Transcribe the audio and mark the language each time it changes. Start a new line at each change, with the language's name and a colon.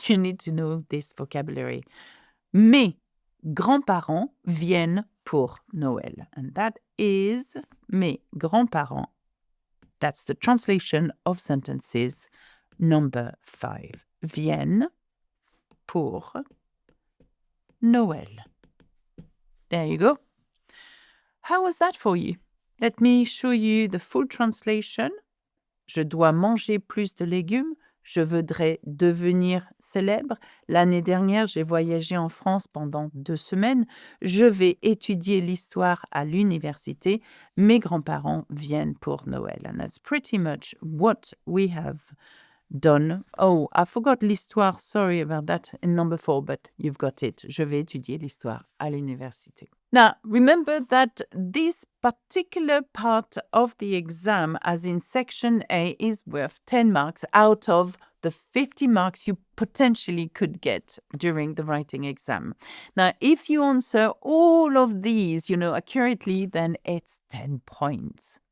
English: You need to know this vocabulary.
French: Mes grands-parents viennent pour Noël.
English: And that is
French: mes grands-parents.
English: That's the translation of sentences number 5.
French: Viennent pour Noël.
English: There you go. How was that for you? Let me show you the full translation.
French: Je dois manger plus de légumes. Je voudrais devenir célèbre. L'année dernière, j'ai voyagé en France pendant 2 semaines. Je vais étudier l'histoire à l'université. Mes grands-parents viennent pour Noël.
English: And that's pretty much what we have done. Oh, I forgot l'histoire. Sorry about that in number 4, but you've got it.
French: Je vais étudier l'histoire à l'université.
English: Now, remember that this particular part of the exam, as in section A, is worth 10 marks out of the 50 marks you potentially could get during the writing exam. Now, if you answer all of these, accurately, then it's 10 points.